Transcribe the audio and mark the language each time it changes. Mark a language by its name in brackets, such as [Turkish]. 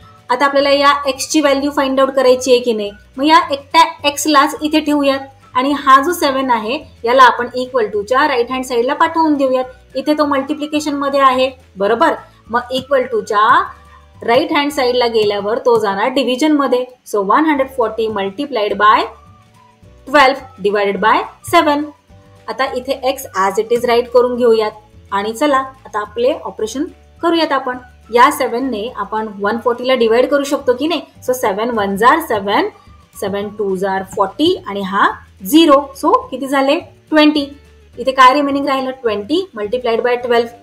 [Marathi] आता आपल्याला या x ची व्हॅल्यू फाइंड आउट करायची आहे की नाही. मग या एकट्या x लाच इथे ठेवूयात आणि हा जो 7 आहे याला आपण इक्वल टू च्या राईट हँड साईडला पाठवून देऊयात. इथे तो मल्टिप्लिकेशन मध्ये आहे, बरोबर. मग इक्वल टू च्या राईट हँड साईडला गेल्यावर तो जाणार डिव्हिजन मध्ये. [English] So 140 multiplied by 12 divided by 7. [Marathi] आता इथे x as it is right करून घेऊयात आणि चला आता आपले ऑपरेशन करूयात. आपण या 7 ने आपण 140 ला डिवाइड करू शकतो की नाही. सो 7 1 जार 7, 7 2 जार 40 आणि हा 0. सो किती झाले 20. इथे काय रिमेनिंग राहिलं, [English] 20 multiplied by 12.